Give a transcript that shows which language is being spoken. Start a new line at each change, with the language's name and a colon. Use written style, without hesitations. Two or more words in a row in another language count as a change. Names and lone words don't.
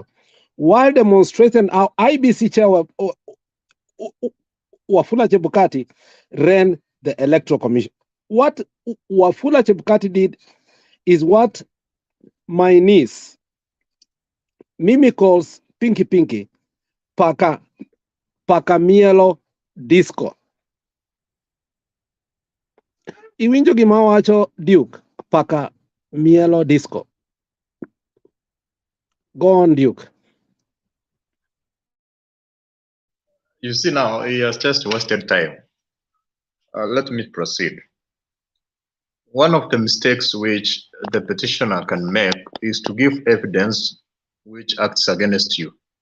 English: While demonstrating how IBC chair Wafula Chebukati ran the Electoral Commission. What Wafula Chebukati did is what my niece Mimi calls "Pinky Pinky," Paka Mielo Disco.
Luo (Kenya and Tanzania): Iwinjo gima wacho Duke, Paka Mielo Disco.
English: Go on, Duke. You see now, he has just wasted time. Let me proceed. One of the mistakes which the petitioner can make is to give evidence which acts against you.